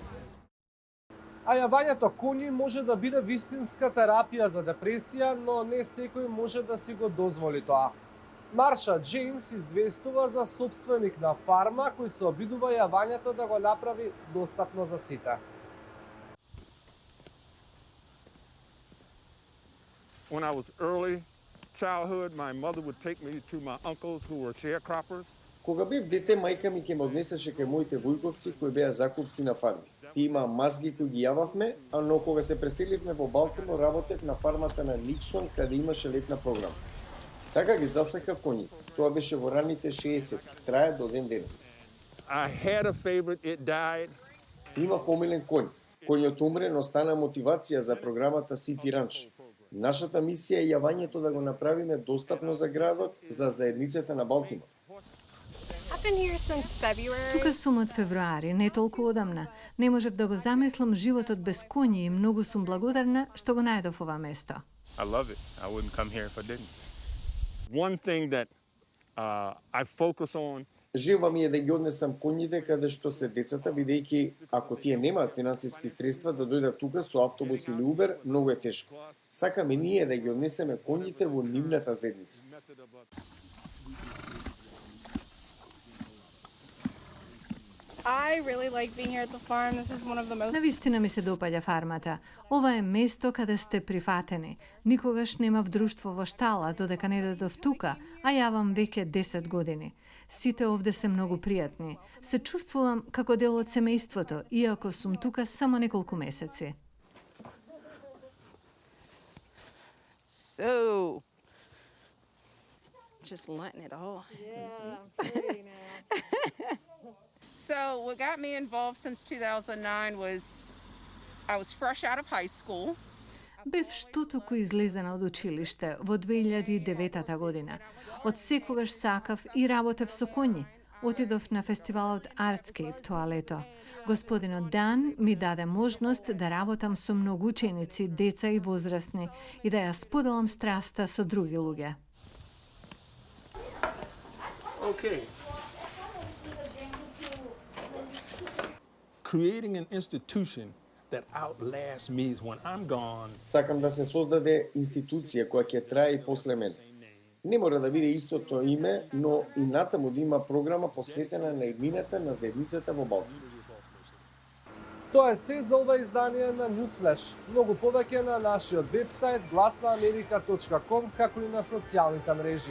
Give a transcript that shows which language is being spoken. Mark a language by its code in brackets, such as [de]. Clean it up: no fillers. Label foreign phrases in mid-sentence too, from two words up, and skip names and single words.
[mk] А јавањето коњи може да биде вистинска терапија за депресија, но не секој може да си го дозволи тоа. Марша Джеймс известува за сопственик на фарма кој се обидува јавањето да го направи достапно за сите. [en] When I was early childhood, my mother would take me to my uncles who were sharecroppers. [mk] Кога бев дете, мајка ми ќе ме однесеше кај моите војковци кои беа закупци на фарми. Има мазги кои ги јававме, но кога се преселивме во Балтимор, работев на фармата на Никсон, каде имаше летна програма. Така ги засакав коњите. Тоа беше во раните 60, трае до ден денес. [en] I had a favorite, it died. [mk] Имав омилен коњ. Коњот умре, но стана мотивација за програмата City Ranch. Нашата мисија е јавањето да го направиме достапно за градот, за заедницата на Балтимор. Тука сум од февруари, не толку одамна. Не можев да го замислам животот без коњи и многу сум благодарна што го најдов ова место. [en] I love it. I wouldn't come here if I didn't. One thing that I focus on. [mk] Желба ми е да ги однесам коњите каде што се децата, бидејќи ако тие немаат финансиски средства да дојдат тука со автобус или Убер, многу е тешко. Сакаме ние да ги однесеме коњите во нивната заедница. Навистина ми се допаѓа фармата. Ова е место каде сте прифатени. Никогаш немав друштво во Штала, додека не дојдов тука, а јавам веќе 10 години. Сите овде се многу пријатни. Се чувствувам како дел од семејството, иако сум тука само неколку месеци. [en] So, just letting it all. Yeah, I'm sweaty now. So what got me involved since 2009 was I was fresh out of high school. [mk] Бев штотоку излезена од училиште во 2009 година. Од секогаш сакав и работев со коњи. Отидов на фестивалот Artscape тоа лето. Господинот Дан ми даде можност да работам со многу ученици, деца и возрастни и да ја споделам страста со други луѓе. [en] Okay. Creating an institution that outlasts me when I'm gone. [mk] Сакам да се создаде институција која ќе трае и после мене. Не мора да биде истото име, но и натаму да има програма посветена на иднината на заедницата во Балтимор. Тоа е се за ова издание на Newsflash. Многу повеќе на нашиот вебсайт glasnaamerika.com, како и на социјалните мрежи.